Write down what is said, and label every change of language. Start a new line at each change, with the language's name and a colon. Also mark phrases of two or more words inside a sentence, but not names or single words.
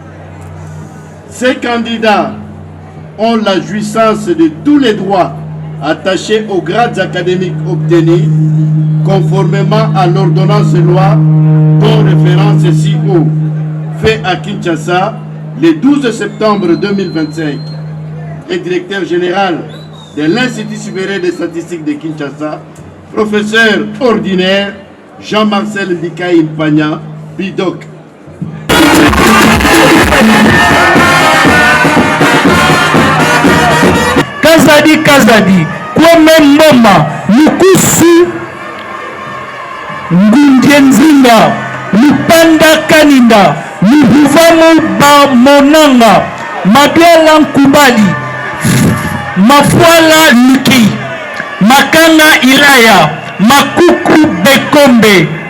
French: Ces candidats ont la jouissance de tous les droits attachés aux grades académiques obtenus conformément à l'ordonnance loi dont référence ci-haut, fait à Kinshasa le 12 septembre 2025. Le directeur général de l'Institut supérieur des statistiques de Kinshasa, professeur ordinaire Jean-Marcel Bikaï Mpanya, Bidoc. Kazadi, Kwame Moma, Lukusu, Ngundienzinga, Lupanda Kaninda, Luhuvamu Bamonanga, Mabiala Nkubali, Mafuala Luki, Makanga Ilaya, Makuku Bekombe,